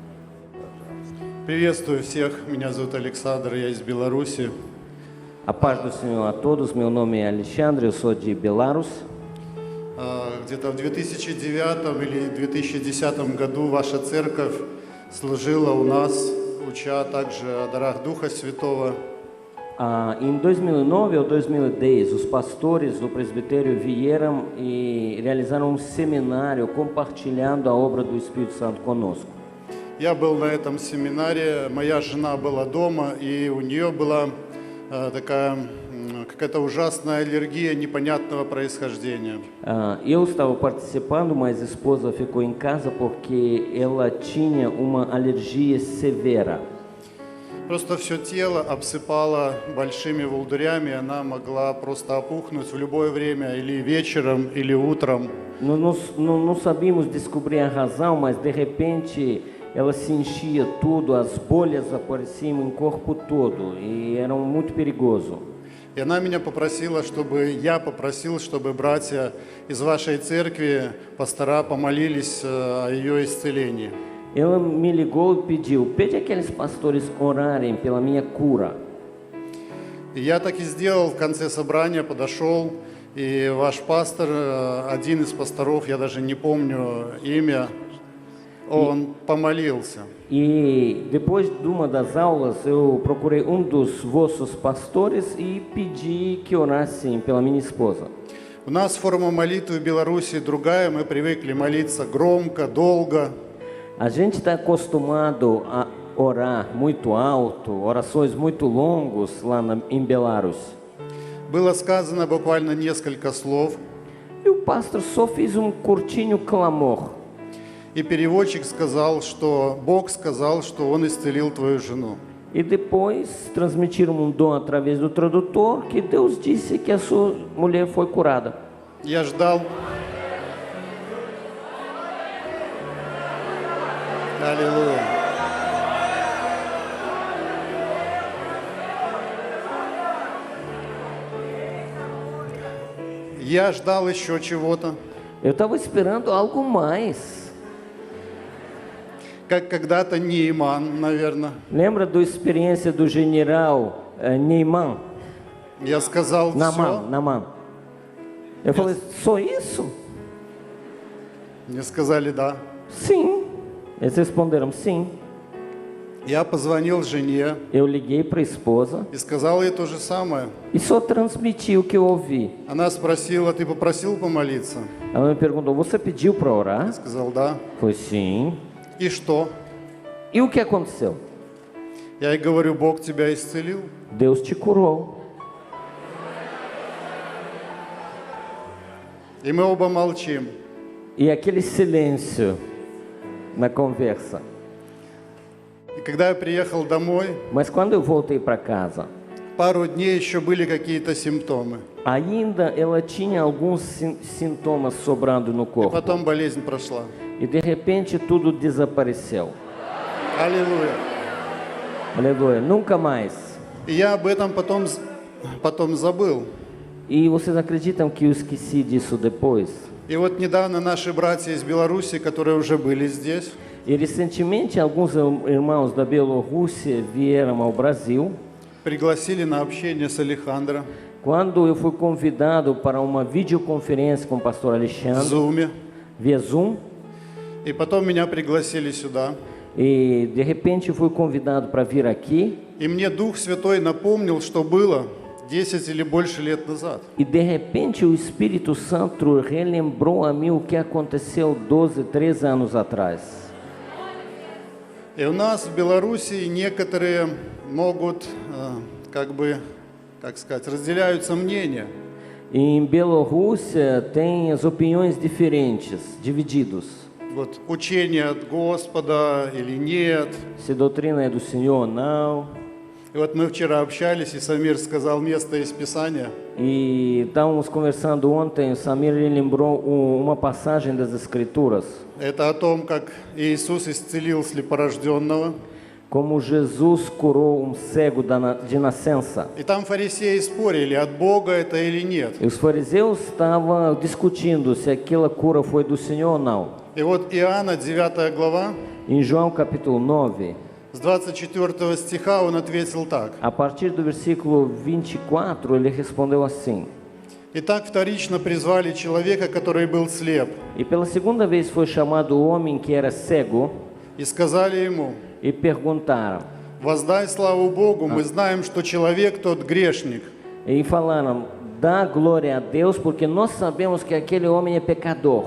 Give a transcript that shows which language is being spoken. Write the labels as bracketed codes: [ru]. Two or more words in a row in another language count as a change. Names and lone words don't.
[ru] Приветствую всех, меня зовут Александр, я из Беларуси. [pt] A paz do Senhor a todos, meu nome é Alexandre, eu sou de Belarus. [ru] Где-то в 2009 или 2010 году ваша церковь служила у нас, уча также о дарах Духа Святого. [pt] Em 2009 ou 2010, os pastores do presbitério vieram e realizaram um seminário compartilhando a obra do Espírito Santo conosco. [ru] Я был на этом семинаре, моя жена была дома, и у нее была такая какая-то ужасная аллергия непонятного происхождения. [pt] Eu estava participando, mas a esposa ficou em casa porque ela tinha uma alergia severa. [ru] Просто все тело обсыпало большими волдырями, она могла просто опухнуть в любое время, или вечером, или утром. [pt] Não sabíamos descobrir a razão, mas de repente ela se enchia tudo, as bolhas apareciam em corpo todo e era muito perigoso. [ru] И она меня попросила, я попросил, чтобы братья из вашей церкви, пастора, помолились о ее исцелении. [pt] Ela me ligou e pediu, pede aqueles pastores orarem pela minha cura. [ru] И я так и сделал, в конце собрания подошел, и ваш пастор, один из пасторов, я даже не помню имя, он помолился. [pt] E depois de uma das aulas, eu procurei um dos vossos pastores e pedi que orassem pela minha esposa. [ru] У нас форма молитвы в Беларуси другая, мы привыкли молиться громко, долго. [pt] A gente está acostumado a orar muito alto, orações muito longos lá em Belarus. [ru] Было сказано буквально несколько слов, [pt] E o pastor só fez um curtinho clamor. [ru] и переводчик сказал, что Бог сказал, что Он исцелил твою жену. [pt] E depois transmitiram um dom através do tradutor que Deus disse que a sua mulher foi curada. [ru] Я ждал. Аллилуйя. Я ждал еще чего-то, [pt] Eu estava esperando algo mais. [ru] как когда-то Нейман, наверное. [pt] Lembra da experiência do general Neyman? [ru] Я сказал все. [pt] Naaman. Eu falei, só isso? [ru] Мне сказали да. [pt] Sim. Eles responderam sim. [ru] Я позвонил жене [pt] Eu liguei para a esposa [ru] и сказал ей то же самое. [pt] e só transmiti o que eu ouvi. [ru] Она спросила, ты попросил помолиться? [pt] Ela me perguntou, você pediu para orar? [ru] Я сказал да. [pt] Eu falei, sim. [ru] И что? [pt] E o que aconteceu? [ru] Я ей говорю, Бог тебя исцелил. [pt] Deus te curou. [ru] И мы оба молчим. [pt] E aquele silêncio na conversa. [ru] И когда я приехал домой, [pt] Mas quando eu voltei para casa, [ru] пару дней еще были какие-то симптомы. [pt] Ainda ela tinha alguns sintomas sobrando no [ru] И [pt] corpo. [ru] потом болезнь прошла. [pt] E de repente tudo desapareceu. [ru] Аллилуйя. [pt] Aleluia. Nunca mais. [ru] И я об этом потом забыл. [pt] E vocês acreditam que eu esqueci disso depois? [ru] И вот недавно наши братья из Беларуси, которые уже были здесь, [pt] E recentemente alguns irmãos da Bielorrússia vieram ao Brasil. [ru] пригласили на общение с Алехандро [pt] Quando eu fui convidado para uma videoconferência com o pastor [ru] в [pt] Alexandre, [ru] Зуме. [pt] via Zoom, [ru] И потом меня пригласили сюда. [pt] e de repente eu fui convidado para vir aqui, [ru] И мне Дух Святой напомнил, что было 10 или больше лет назад. [pt] e de repente o Espírito Santo relembrou a mim o que aconteceu 12, 13 anos atrás. [ru] И у нас в Беларуси некоторые могут, разделяются мнения. [pt] E em Bielorrússia tem as opiniões diferentes, divididos. [ru] Вот учение от Господа или нет. [pt] Se doutrina é do Senhor ou não. [ru] И вот мы вчера общались, и Самир сказал место из Писания. [pt] E estávamos conversando ontem, o Samir lembrou uma passagem das Escrituras, [ru] Это о том, как Иисус исцелил слепорожденного. [pt] como Jesus curou cego de nascença. [ru] И там фарисеи спорили, от Бога это или нет. [pt] E os fariseus estavam discutindo se aquela cura foi do Senhor ou não. [ru] И вот Иоанна, 9 глава, [pt] Em João capítulo 9, [ru] с 24 стиха он ответил так. [pt] a partir do versículo 24, ele respondeu assim: [ru] Итак, вторично призвали человека, который был слеп, [pt] E pela segunda vez foi chamado o homem que era cego, [ru] и сказали ему: [pt] e perguntaram, [ru] воздай славу Богу, мы знаем, что человек тот грешник. [pt] e falaram: dá glória a Deus, porque nós sabemos que aquele homem é pecador.